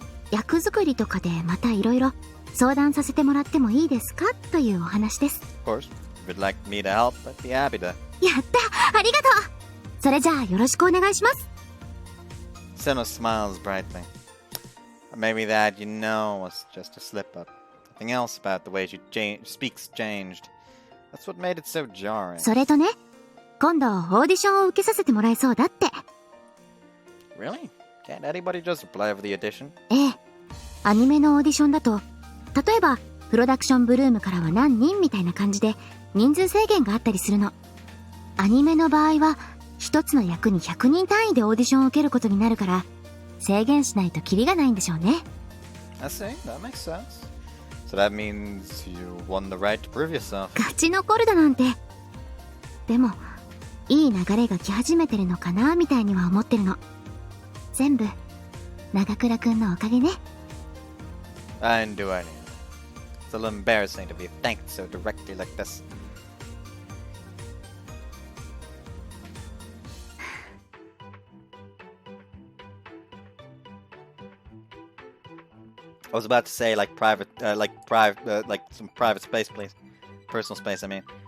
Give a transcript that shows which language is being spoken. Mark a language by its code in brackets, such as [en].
[ja] 役作りとかでまたいろいろ相談させてもらってもいいですかというお話です。 [en] Of course, if you'd like me to help, I'd be happy to. [ja] やった、ありがとう。それじゃあよろしくお願いします。 [en] Seno smiles brightly. Maybe that, was just a slip-up. Nothing else about the way she speaks changed. That's what made it so jarring. [ja] それとね、今度オーディションを受けさせてもらえそうだって。 [en] Really? Can't anybody just apply for the audition? [ja] ええ、アニメのオーディションだと、例えばプロダクションブルームからは何人みたいな感じで人数制限があったりするの。アニメの場合は一つの役に100人単位でオーディションを受けることになるから、制限しないとキリがないんでしょうね。 [en] I see, that makes sense. So that means you won the right to prove yourself. [ja] 勝ち残るだなんて。でも、いい流れが来始めてるのかなみたいには思ってるの。全部、長倉くんのおかげね。 [en] I didn't do anything. It's a little embarrassing to be thanked so directly like this. I was about to say like some private space, please. Personal space, I mean.